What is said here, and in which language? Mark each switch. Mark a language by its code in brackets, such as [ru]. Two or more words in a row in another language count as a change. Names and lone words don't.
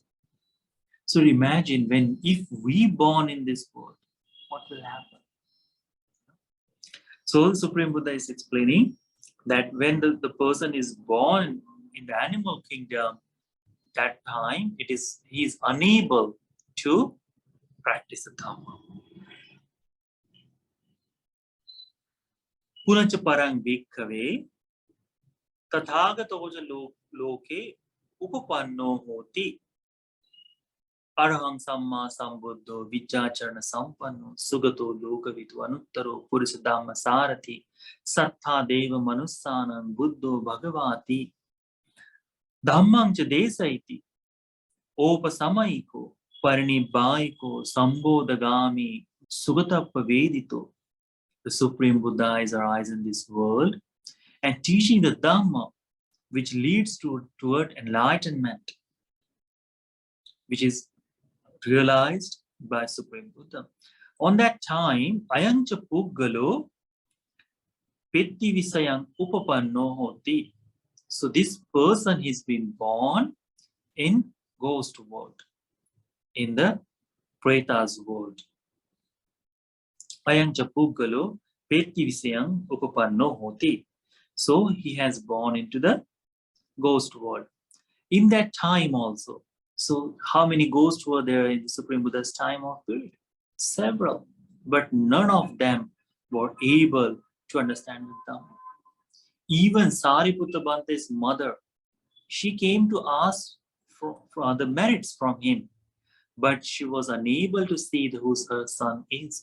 [en] So imagine if we born in this world, what will happen? So the Supreme Buddha is explaining that when the person is born in the animal kingdom, that time he is unable to practice the Dhamma. [pi] Punacha parang bhikkhave tathagatoja loke upapanno hoti arahang samma sambuddho vichacharana sampanno sugato lokavitu anuttaro purisa dhamma sarati sattha deva manussanam buddho bhagavati dhammam cha desaiti opasamayiko parinibbayiko sambodhagami sugatappa vedito. [en] The Supreme Buddha is arise in this world and teaching the Dhamma which leads toward enlightenment, which is realized by Supreme Buddha. On that time, [pi] ayancha puggalo petti visayang upapanno hoti. [en] So this person has been born in ghost world, in the Preta's world. [pi] Ayancha puggalo petti visayang upapanno hoti. [en] So he has born into the ghost world. In that time also, so how many ghosts were there in the Supreme Buddha's time of period? Several, but none of them were able to understand the Dhamma. Even Sariputta Bhante's mother, she came to ask for the merits from him, but she was unable to see who her son is.